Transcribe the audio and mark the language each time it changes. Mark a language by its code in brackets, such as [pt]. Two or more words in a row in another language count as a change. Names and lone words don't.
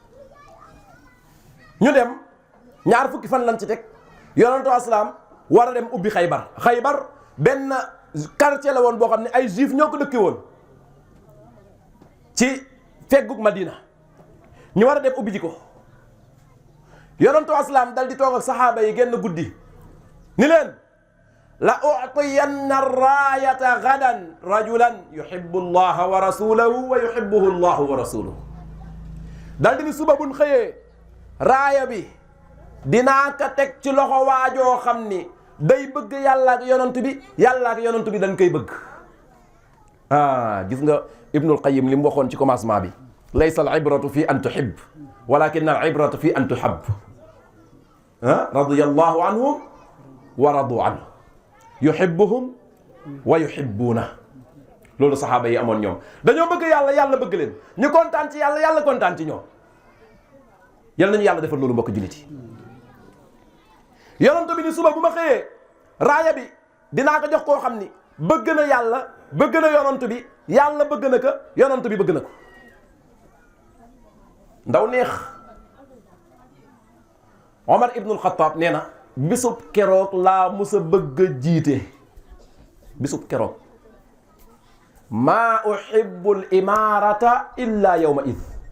[wo] ñu dem ñaar fukki fan lan ci teg yonent salaam war a dem ubbi Xaybar benn quartier la woon boo xam ne ay juif ñoo ko dëkke woon ci feggug Madina ñu war a dem ubbi ji ko yonentu aslaam dal di toog ak saxaaba yi génn guddi ni leen [ar] لأعطين الراية غدا رجلا يحب الله ورسوله ويحبه الله ورسوله [wo] dal di ni suba buñ xëyee raaya bi dinaa ko teg ci loxo waajoo xam ni day bëgg yàlla ak yonent bi yàlla ak yonent bi dañ koy bëgg. gis nga Ibnul Qayyim li mu waxoon ci commencement bi [ar] ليس العبرة في أن تحب ولكن العبرة في أن تحب رضي الله عنهم ورضوا عنه يحبهم ويحبونه [wo] loolu saxaaba yi amoon ñoom dañoo bëgg yàlla yàlla bëgg leen ñu kontaan ci yàlla yàlla kontaan ci ñoom yal nañu yàlla defal loolu mbokk jullit yi yonent bi ni suba bu ma xëyee raaya bi dinaa ko jox koo xam ni bëgg na yàlla bëgg na yonent bi yàlla bëgg na ko yonent bi bëgg na ko ndaw neex Omar ibnul Xattaab nee na bisub keroog laa musa bëgg a jiite bisub keroog [ar] ما أحب الإمارة إلا يوم إذ